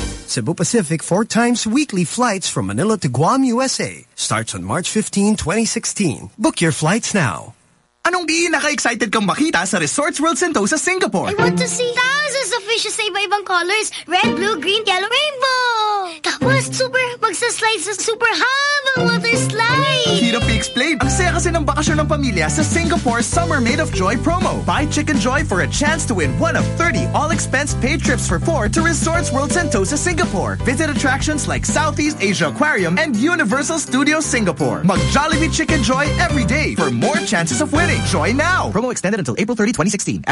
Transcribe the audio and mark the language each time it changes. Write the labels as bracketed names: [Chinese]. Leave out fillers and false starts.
[English] Cebu Pacific 4 times weekly flights from Manila to Guam, USA starts on March 15, 2016. Book your flights now. [Filipino] Anong pinaka-excited kang makita sa Resorts World Sentosa, Singapore? [English] I want to see thousands of fishes [Filipino] sa iba-ibang [English] colors. Red, blue, green, yellow, rainbow! [Filipino] Tapos, super, magsaslide sa super habang water slide! Hirap i-explain. Ang saya kasi ng bakasyon ng pamilya sa Singapore Summer Made of Joy promo. [English] Buy Chicken Joy for a chance to win one of 30 all-expense paid trips for four to Resorts World Sentosa, Singapore. Visit attractions like Southeast Asia Aquarium and Universal Studios Singapore. Mag-Jollibee Chicken Joy every day for more chances of winning. Join now! Promo extended until April 30, 2016.